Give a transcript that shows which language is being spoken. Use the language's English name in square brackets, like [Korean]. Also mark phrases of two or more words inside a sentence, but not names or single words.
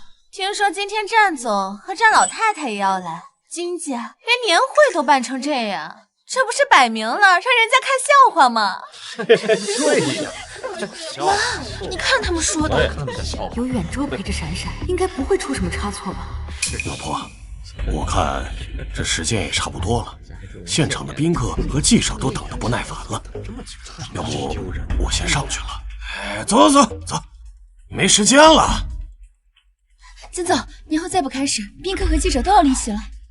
[Chinese] 聽說今天戰總和戰老太太也要來，金家連年會都辦成這樣，這不是擺明了讓人家看笑話嗎？對呀，媽，你看他們說的，有遠州陪着閃閃，應該不會出什麼差錯吧？老婆， 我看這時間也差不多了，現场的宾客和记者都等得不耐煩了，要不我先上去了。走，没时间了。金总，年会再不开始，宾客和记者都要离席了。